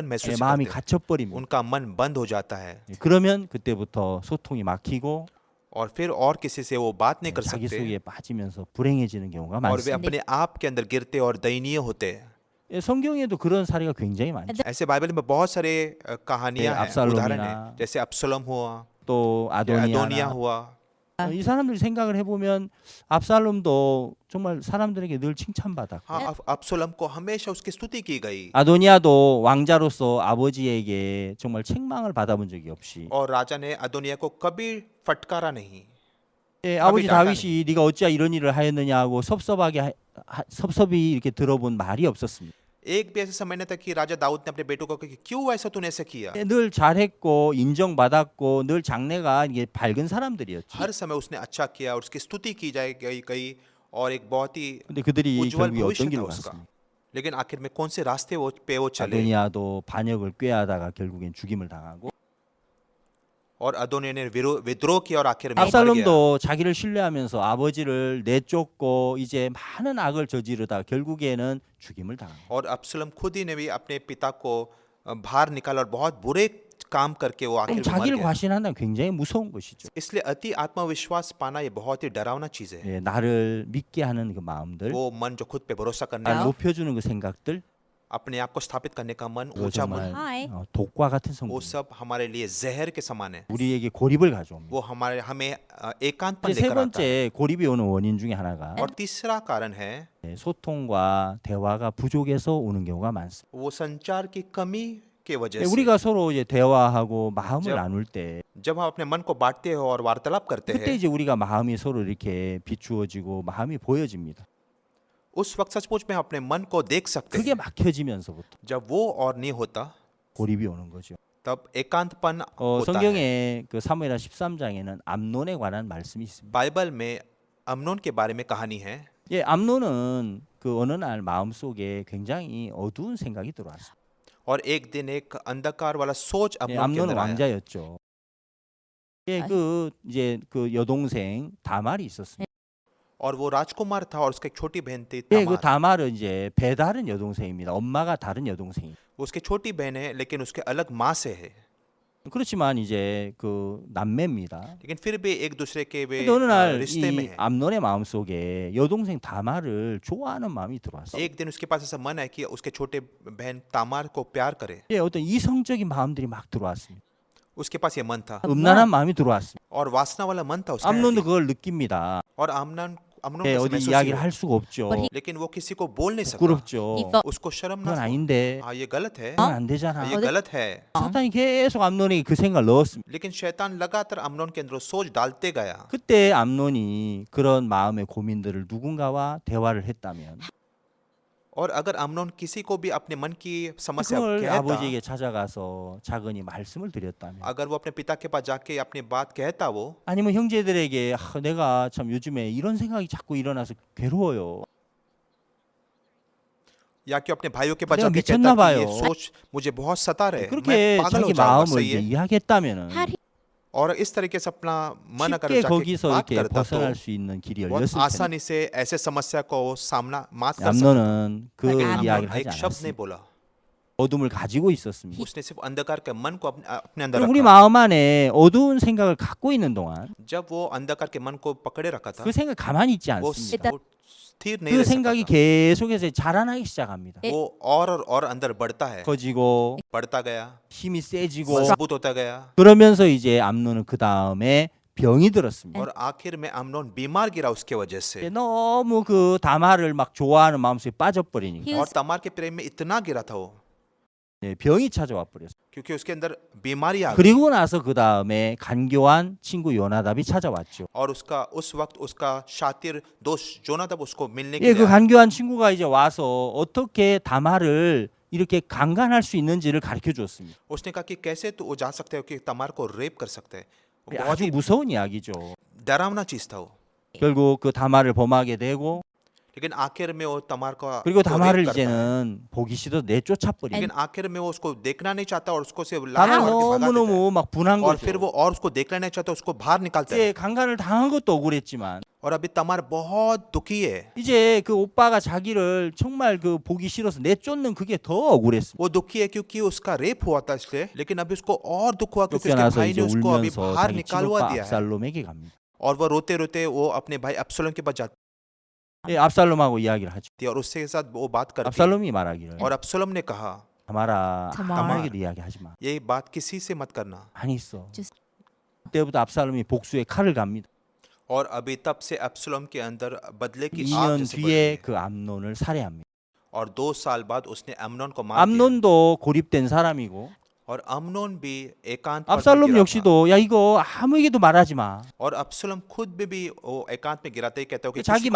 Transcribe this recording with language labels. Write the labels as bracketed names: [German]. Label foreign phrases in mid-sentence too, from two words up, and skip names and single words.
[Korean] 예, [Hindi] महसूस [Korean] 마음이 [Hindi] करते हैं [Korean] 갇혀버립니다. [Hindi] उनका मन बंद हो जाता है [Korean] 예, 그러면 그때부터 소통이 막히고 [Hindi] और फिर और किसी से वो बात नहीं कर [Korean] 자기 [Hindi] सकते [Korean] 속에 빠지면서 불행해지는 경우가 [Hindi] और वे [Korean] 많습니다. [Hindi] अपने आप के अंदर गिरते और दयनीय होते हैं [Korean] 예, 성경에도 그런 사례가 굉장히 많죠. [Hindi] ऐसे बाइबल में बहुत सारे कहानियां [Korean] 예, [Hindi] हैं उदाहरण [Korean] 압살롬이나 [Hindi] हैं जैसे अब्सलोम हुआ [Korean] 또 [Hindi] या अदोनिया [Korean] 아도니아나 [Hindi] हुआ [Korean] 이 사람들이 생각을 해보면 압살롬도 정말 사람들에게 늘 칭찬받았고 [Hindi] हाँ अब्सलोम को हमेशा उसकी स्तुति की गई [Korean] 아도니아도 왕자로서 아버지에게 정말 책망을 받아본 적이 없이 [Hindi] और राजा ने अदोनिया को कभी फटकारा नहीं [Korean] 예, 아버지 [Hindi] डांटा [Korean] 다윗이 네가 어찌 이런 일을 하였느냐 하고 섭섭히 이렇게 들어본 말이 없었습니다. [Hindi] एक भी ऐसा समय नहीं था कि राजा दाऊद ने अपने बेटों को कहा कि क्यों ऐसा तूने ऐसा किया। [Korean] 늘 잘했고 인정받았고 늘 장래가 이게 밝은 사람들이었죠. [Hindi] हर समय उसने अच्छा किया और उसकी स्तुति की जाए गई और एक बहुत ही [Korean] 근데 그들이 [Hindi] उज्जवल [Korean] 결국에 [Hindi] भविष्य [Korean] 어떤 [Hindi] था [Korean] 길로 [Hindi] उसका। [Korean] 갔습니까? [Hindi] लेकिन आखिर में कौन से रास्ते पे वो चले [Korean] 아도니아도 반역을 꾀하다가 결국엔 죽임을 당하고 [Hindi] और अदोनिया ने विद्रोह किया और आखिर में मर गया। [Korean] 압살롬도 자기를 신뢰하면서 아버지를 내쫓고 이제 많은 악을 저지르다 결국에는 죽임을 당합니다. [Hindi] और अब्सलम खुद ही ने भी अपने पिता को बाहर निकाला और बहुत बुरे काम करके वो आखिर में मर [Korean] 자기를 [Hindi] गया। [Korean] 과신한다는 굉장히 무서운 것이죠. [Hindi] इसलिए अति आत्मविश्वास पाना ये बहुत ही डरावना चीज है। [Korean] 예, 나를 믿게 하는 그 마음들, [Hindi] वो मन जो खुद पे भरोसा करने [Korean] 나를 [Hindi] का, [Korean] 높여주는 그 생각들, [Hindi] अपने आप को स्थापित करने का मन, [Korean] 그거 [Hindi] ऊंचा [Korean] 정말 [Hindi] मन, Hi. [Korean] 독과 같은 [Hindi] वो [Korean] 성공. [Hindi] सब हमारे लिए जहर के समान है। [Korean] 우리에게 고립을 가져옵니다. [Hindi] वो हमें एकांतपन [Korean] 이제 세 [Hindi] लेकर आता है। [Korean] 번째 고립이 오는 원인 중에 하나가 [Hindi] और तीसरा कारण है [Korean] 소통과 대화가 부족해서 오는 경우가 많습니다. [Hindi] वो संचार की कमी के वजह से। [Korean] 우리가 서로 이제 대화하고 마음을 저- 나눌 때 [Hindi] जब हम अपने मन को बांटते हैं और वार्तालाप करते [Korean] 그때 [Hindi] हैं, [Korean] 이제 우리가 마음이 서로 이렇게 비추어지고 마음이 보여집니다. [Hindi] उस वक्त सचमुच में हम अपने मन को देख सकते [Korean] 그게 [Hindi] हैं। [Korean] 막혀지면서부터 [Hindi] जब वो और नहीं होता [Korean] 고립이 오는 거죠. [Hindi] तब एकांतपन होता है। [Korean] 성경에 그 사무엘하 13장에는 암논에 관한 말씀이 있습니다. [Hindi] बाइबल में अमनोन के बारे में कहानी है। [Korean] 예, 암논은 그 어느 날 마음속에 굉장히 어두운 생각이 들어왔어요. [Hindi] और एक दिन एक अंधकार वाला सोच [Korean] 예, [Hindi] अमनोन के [Korean] 암논은 [Hindi] अंदर आया। [Korean] 왕자였죠. 예, 그 이제 그 여동생 다말이 있었습니다. [Hindi] और वो राजकुमार था और उसकी एक छोटी बहन थी [Korean] 예, 그 [Hindi] तामार। [Korean] 다말은 이제 배다른 여동생입니다. 엄마가 다른 여동생이. [Hindi] उसकी छोटी बहन है लेकिन उसके अलग माँ से है। [Korean] 그렇지만 이제 그 남매입니다. [Hindi] लेकिन फिर भी एक दूसरे के वे [Korean] 근데 어느 날 [Hindi] रिश्ते में [Korean] 이 [Hindi] है। [Korean] 암논의 마음속에 여동생 다말을 좋아하는 마음이 들어왔어요. [Hindi] एक दिन उसके पास ऐसा मन है कि उसके छोटे बहन तामार को प्यार करे। [Korean] 예, 어떤 इ성적인 마음들이 막 들어왔습니다. [Hindi] उसके पास ये मन था [Korean] 음란한 마음이 들어왔습니다. [Hindi] और वासना वाला मन था उसका। [Korean] 암논도 그걸 느낍니다. [Hindi] और अमनोन [Korean] 예, [Hindi] को [Korean] 어디 [Hindi] महसूस [Korean] 이야기를 [Hindi] हुआ। [Korean] 할 수가 없죠. [Hindi] लेकिन वो किसी को बोल नहीं सकता। [Korean] 부끄럽죠. [Hindi] उसको शर्म [Korean] 그건 [Hindi] ना [Korean] 아닌데 [Hindi] हाँ ये गलत है, [Korean] 그건 안 되잖아. [Hindi] ये गलत है। [Korean] 사탄이 계속 암논에게 그 생각을 넣었습니다. [Hindi] लेकिन शैतान लगातार अमनोन के अंदर सोच डालते गया। [Korean] 그때 암논이 그런 마음의 고민들을 누군가와 대화를 했다면 [Hindi] और अगर अमनोन किसी को भी अपने मन की समस्या [Korean] 그걸 [Hindi] कहता, [Korean] 아버지에게 찾아가서 작은이 말씀을 드렸다면 [Hindi] अगर वो अपने पिता के पास जाके अपनी बात कहता वो, [Korean] 아니면 형제들에게 내가 참 요즘에 이런 생각이 자꾸 일어나서 괴로워요. [Hindi] या कि अपने भाइयों के पास [Korean] 내가 [Hindi] जाके [Korean] 미쳤나 [Hindi] कहता कि ये [Korean] 봐요. [Hindi] सोच मुझे बहुत सता रहे, [Korean] 그렇게 [Hindi] मैं पागल हो [Korean] 자기 [Hindi] जाऊंगा, [Korean] 마음을 [Hindi] सही [Korean] 이제 [Hindi] है। [Korean] 이야기했다면은 [English] Had he [Hindi] और इस तरीके से अपना मन अगर [Korean] 쉽게 [Hindi] जाके [Korean] 거기서 [Hindi] बात [Korean] 이렇게 [Hindi] करता तो [Korean] 벗어날 수 있는 길이 [Hindi] बहुत [Korean] 열렸을 텐데 [Hindi] आसानी से ऐसे समस्या को सामना मात कर सकता। [Korean] 암논은 그 아몬, 이야기를 [Hindi] अमनोन [Korean] 하지 [Hindi] एक शब्द नहीं [Korean] 않았습니다. [Hindi] बोला, [Korean] 어둠을 가지고 있었습니다. [Hindi] उसने सिर्फ अंधकार के मन को अपने अंदर [Korean] 그럼 우리 [Hindi] रखा। [Korean] 마음 안에 어두운 생각을 갖고 있는 동안 [Hindi] जब वो अंधकार के मन को पकड़े रखा था, [Korean] 그 생각 가만히 있지 [Hindi] वो [Korean] 않습니다. [Hindi] वो स्थिर नहीं [Korean] 그 [Hindi] रह सकता [Korean] 생각이 [Hindi] था। [Korean] 계속해서 자라나기 시작합니다. [Hindi] वो और अंदर बढ़ता है, [Korean] 커지고 [Hindi] बढ़ता गया, [Korean] 힘이 세지고 [Hindi] मजबूत होता गया [Korean] 그러면서 이제 암논은 그 다음에 병이 들었습니다. [Hindi] और आखिर में अमनोन बीमार गिरा उसके वजह से। [Korean] 너무 그 다말을 막 좋아하는 마음속에 빠져버리니까 He [Hindi] और was तमार के प्रेम में इतना गिरा था वो, [Korean] 병이 찾아와 버렸어요. [Hindi] क्योंकि उसके अंदर बीमारी आ गई। [Korean] 그리고 나서 그 다음에 간교한 친구 요나답이 찾아왔죠. [Hindi] और उसका उस वक्त उसका शातिर दोस्त जोनादाब उसको मिलने के [Korean] 예, [Hindi] लिए [Korean] 그 [Hindi] आया। [Korean] 간교한 친구가 이제 와서 어떻게 다말을 이렇게 강간할 수 있는지를 가르쳐 줬습니다. [Hindi] उसने कहा कि कैसे तू जा सकते हो कि तमार को रेप कर सकते हैं। वो बहुत [Korean] 아주 [Hindi] ही [Korean] 무서운 이야기죠. [Hindi] डरावना चीज था वो। [Korean] 결국 그 다말을 범하게 되고 [Hindi] लेकिन आखिर में वो तमार को [Korean] 그리고 [Hindi] को [Korean] 다말을 [Hindi] रेप करता है। [Korean] 이제는 보기 싫어 내쫓아 버리고 [Hindi] लेकिन आखिर में वो उसको देखना नहीं चाहता और उसको से [Korean] 다말 [Hindi] लात मार के भगा देता है। [Korean] 너무너무 막 분한 [Hindi] और फिर [Korean] 거죠. [Hindi] वो और उसको देखना नहीं चाहता, उसको बाहर निकालता है। [Korean] 이제 강간을 당한 것도 억울했지만 [Hindi] और अभी तमार बहुत दुखी है। [Korean] 이제 그 오빠가 자기를 정말 그 보기 싫어서 내쫓는 그게 더 억울했습니다. [Hindi] वो दुखी है क्योंकि उसका रेप हुआ था इसलिए, लेकिन अभी उसको और दुख हुआ क्योंकि उसके [Korean] 쫓겨나서 [Hindi] भाई [Korean] 이제 [Hindi] ने उसको अभी [Korean] 울면서 [Hindi] बाहर [Korean] 자기 [Hindi] निकालवा [Korean] 친오빠 [Hindi] दिया है। [Korean] 압살롬에게 갑니다. [Hindi] और वो रोते रोते वो अपने भाई अब्सलोम के पास जाती [Korean] 예, 압살롬하고 이야기를 하죠. [Hindi] है और उसके साथ वो बात करती है। [Korean] 압살롬이 말하기를 [Hindi] और अब्सलोम ने कहा, [Korean] 다말아 다말. 다말에게도 이야기하지 마. ये बात किसी से मत करना। 많이 있어. Just- 그때부터 압살롬이 복수의 칼을 갑니다. [Hindi] और अभी तब से अब्सलोम के अंदर बदले की आग [Korean] 2년 [Hindi] जैसे बढ़ [Korean] 뒤에 [Hindi] गई। [Korean] 그 암논을 살해합니다. [Hindi] और 2 साल बाद उसने अमनोन को मार दिया। [Korean] 암논도 고립된 사람이고 [Hindi] और अमनोन भी एकांत पद में [Korean] 압살롬 [Hindi] गिरा था। [Korean] 역시도 야 이거 아무에게도 말하지 마. [Hindi] और अब्सलोम खुद भी वो एकांत में गिराते ही कहता हो कि